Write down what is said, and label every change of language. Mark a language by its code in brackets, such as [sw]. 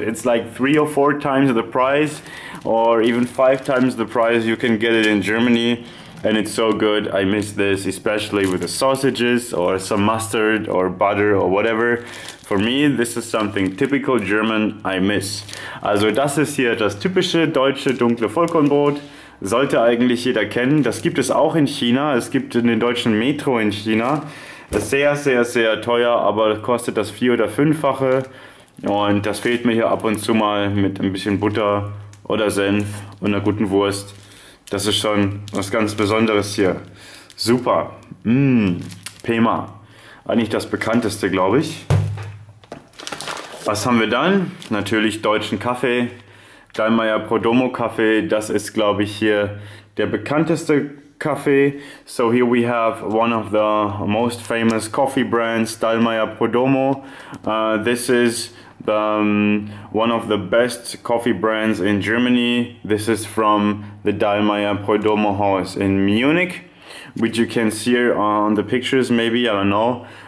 [en] It's like 3 or 4 times the price, or even 5 times the price you can get it in Germany. And it's so good. I miss this, especially with the sausages or some mustard or butter or whatever. For me, this is something typical German I miss. [de] Also das ist hier das typische deutsche dunkle Vollkornbrot. Sollte eigentlich jeder kennen. Das gibt es auch in China. Es gibt in den deutschen Metro in China. Das ist sehr, sehr, sehr teuer, aber kostet das 4- oder 5-fache. Und das fehlt mir hier ab und zu mal mit ein bisschen Butter oder Senf und einer guten Wurst. Das ist schon was ganz Besonderes hier. Super. Pema. Eigentlich das bekannteste, glaube ich. Was haben wir dann? Natürlich deutschen Kaffee. Dallmayr Prodomo Kaffee. Das ist, glaube ich, hier der bekannteste Kaffee. [en] So here we have one of the most famous coffee brands, Dallmayr Prodomo. This is one of the best coffee brands in Germany. This is from the Dallmayr Prodomo house in Munich, which you can see here on the pictures maybe, I don't know.